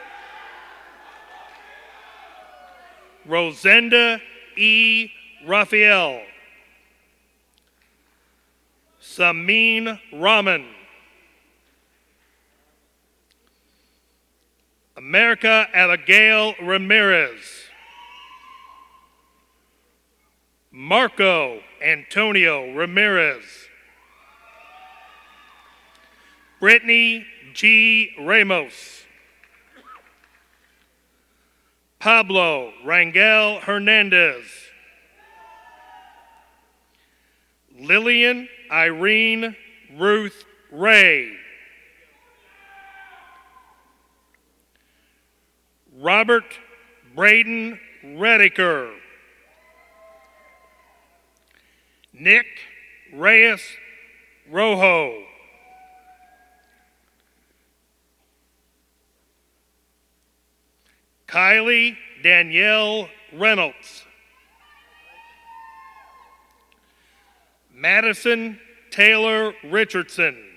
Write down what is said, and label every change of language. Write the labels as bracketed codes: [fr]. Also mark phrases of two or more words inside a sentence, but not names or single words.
[en] Rosenda E. Raphael. Samin Rahman. America Abigail Ramirez. Marco Antonio Ramirez. Brittany G. Ramos. Pablo Rangel Hernandez. Lillian Irene Ruth Ray. Robert Braden Rediker. Nick Reyes Rojo. Kylie Danielle Reynolds. Madison Taylor Richardson.